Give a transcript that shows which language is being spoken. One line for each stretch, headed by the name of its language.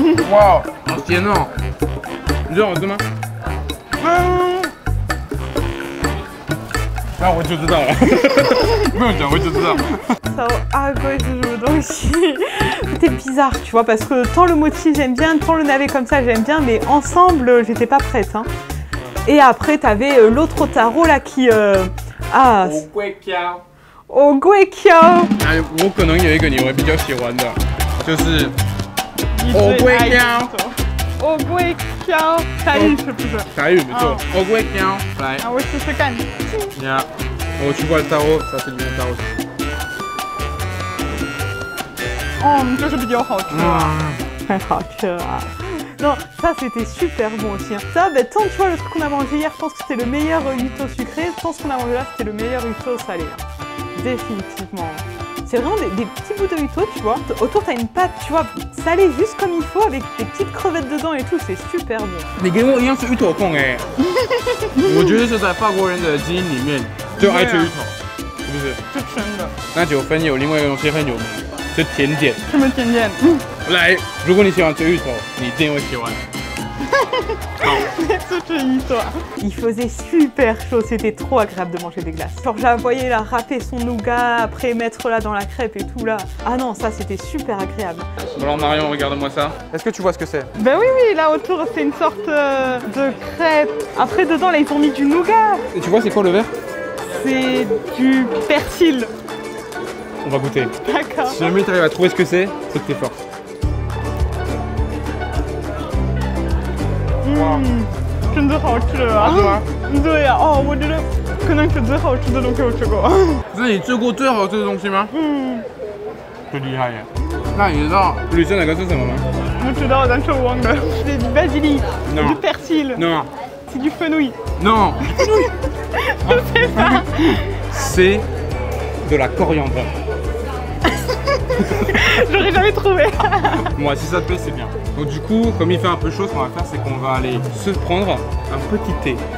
French: Wow, c'est énorme. Genre, demain. Ah,
Chinese: 我就知道了。不用讲，我就知道。
French: Saoagwe ce jeu donc c'était bizarre, tu vois, parce que tant le mochi j'aime bien, tant le navet comme ça j'aime bien, mais ensemble j'étais pas prête, hein. Et après t'avais l'autre Otaro là qui Ogwekiao.
Chinese: 我可能有一个你会比较喜欢的，就是Ogwekiao。 Ogwekiao， 台语是不是？台语没错，Ogwekiao。来，我试试看。呀，我去过大欧，
French: ça c'est du bon taro。
Chinese: 就是比较好吃啊，太好吃了。
French: Non, ça c'était super bon aussi. Hein. Ça, bah, tant tu vois le truc qu'on a mangé hier, je pense que c'était le meilleur yuto sucré. Tant ce qu'on a mangé là, c'était le meilleur yuto salé. Hein. Définitivement. C'est vraiment des petits bouts de yuto, tu vois. Autour, t'as une pâte, tu vois, salée juste comme il faut, avec des petites crevettes dedans et tout. C'est super bon.
Chinese: 你跟我一样是芋头控哎，我觉得是在法国人的基因里面就爱吃芋头，是不是？是真的。那Jiufen有另外一个东西很有名，是甜点。什么甜点？来，如果你喜欢吃芋头，你一定会喜欢。
French: Il faisait super chaud, c'était trop agréable de manger des glaces. Genre je la voyais là râper son nougat, après mettre là dans la crêpe et tout là. Ah non, ça c'était super agréable. Bon alors Marion, regarde-moi ça. Est-ce que tu vois ce que c'est? Ben oui, là autour c'est une sorte de crêpe. Après dedans là ils ont mis du nougat. Et tu vois c'est quoi le vert? C'est du persil. On va goûter. D'accord. Si jamais tu arrives à trouver ce que c'est que t'es fort. Wow.
Chinese: 真的好吃啊！对呀，哦，我觉得可能是最好吃的东西我吃过。这是你吃过最好吃的东西吗？最厉害耶！那你知道旅行哪个是什么吗？我知道，但是我忘了。
French: C'est du basilic, du persil. Non. C'est du fenouil. Non. Je sais pas. C'est de la coriandre. J'aurais jamais trouvé. Moi, si ça te plaît, c'est bien. Donc du coup, comme il fait un peu chaud, ce qu'on va faire, c'est qu'on va aller se prendre un petit thé.